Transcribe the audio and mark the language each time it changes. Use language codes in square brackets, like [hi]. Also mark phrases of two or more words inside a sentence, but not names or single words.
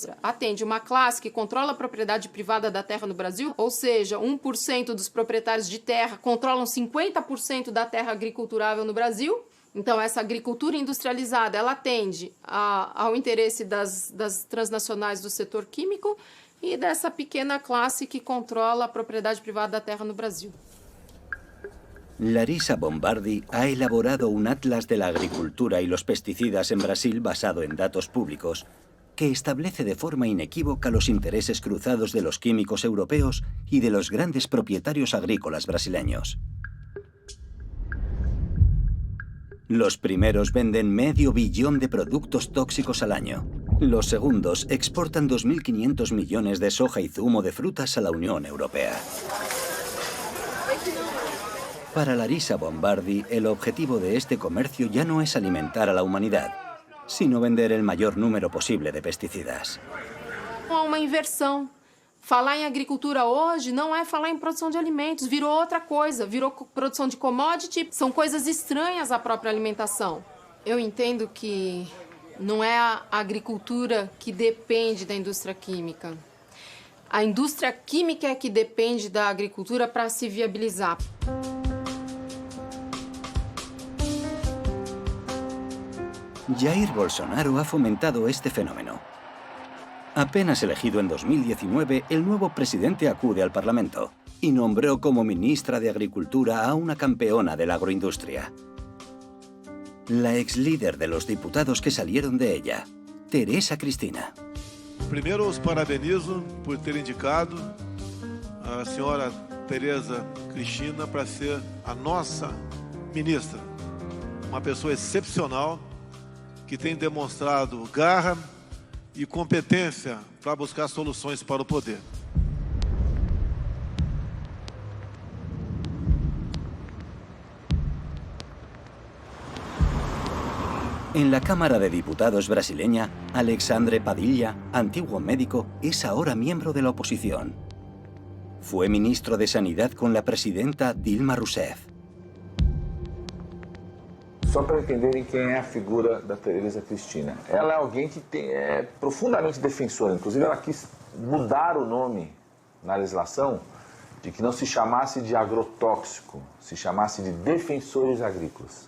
[pt] Atende uma classe que controla a propriedade privada da terra no Brasil, ou seja, 1% dos proprietários de terra controlam 50% da terra agriculturável no Brasil. Então, essa agricultura industrializada, ela atende ao interesse das transnacionais do setor químico e dessa pequena classe que controla a propriedade privada da terra no Brasil. [es] Larissa Bombardi ha elaborado un atlas de la agricultura y los pesticidas en Brasil basado en datos públicos que establece de forma inequívoca los intereses cruzados de los químicos europeos y de los grandes propietarios agrícolas brasileños. Los primeros venden medio billón de productos tóxicos al año. Los segundos exportan 2.500 millones de soja y zumo de frutas a la Unión Europea. Para Larissa Bombardi, el objetivo de este comercio ya no es alimentar a la humanidad, sino vender el mayor número posible de pesticidas. [pt] Há uma inversão. Falar em agricultura hoje não é falar em produção de alimentos, virou outra coisa, virou produção de commodity, são coisas estranhas à própria alimentação. Eu entendo que não é a agricultura que depende da indústria química. A indústria química é que depende da agricultura para se viabilizar. [es] Jair Bolsonaro ha fomentado este fenómeno. Apenas elegido en 2019, el nuevo presidente acude al Parlamento y nombró como ministra de Agricultura a una campeona de la agroindustria. La ex líder de los diputados que salieron de ella, Teresa Cristina. [pt] Primeiro, os parabenizo por ter indicado a senhora Teresa Cristina para ser a nossa ministra. Uma pessoa excepcional que tem demonstrado garra e competência para buscar soluções para o poder. [es] En la Cámara de Diputados brasileña, Alexandre Padilla, antiguo médico, es ahora miembro de la oposición. Fue ministro de Sanidad con la presidenta Dilma Rousseff. [pt] Só para entenderem quem é a figura da Teresa Cristina. Ela é alguém que é profundamente defensora. Inclusive, ela quis mudar o nome na legislação de que não se chamasse de agrotóxico, se chamasse de defensores agrícolas.